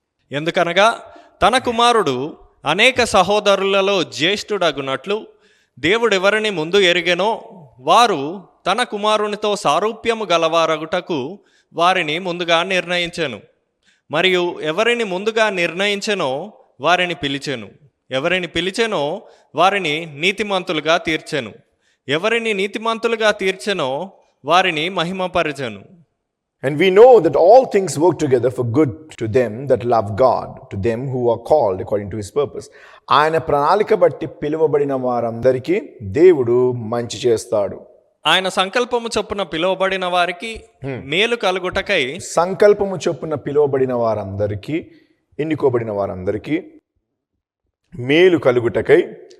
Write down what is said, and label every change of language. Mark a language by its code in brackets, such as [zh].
[te] ఎందుకనగా తన కుమారుడు అనేక సహోదరులలో జ్యేష్ఠుడగునట్లు దేవుడెవరిని ముందు ఎరిగెనో వారు తన కుమారునితో సారూప్యము గలవారగుటకు వారిని ముందుగా నిర్ణయించెను. మరియు ఎవరిని ముందుగా నిర్ణయించెనో వారిని పిలిచెను. ఎవరిని పిలిచెనో వారిని నీతిమంతులుగా తీర్చెను. ఎవరిని నీతిమంతులుగా తీర్చెనో వారిని మహిమపరచెను. [en] And we know that all things work together for good to them that love God, to them who are called according to his purpose. [te] ఆయన ప్రణాళిక బట్టి పిలువబడిన వారందరికీ దేవుడు మంచి చేస్తాడు. ఆయన సంకల్పము చొప్పున పిలువబడిన వారికి మేలు కలుగుటకై, సంకల్పము చొప్పున పిలువబడిన వారందరికీ, ఎన్నుకోబడిన వారందరికీ మేలు కలుగుటకై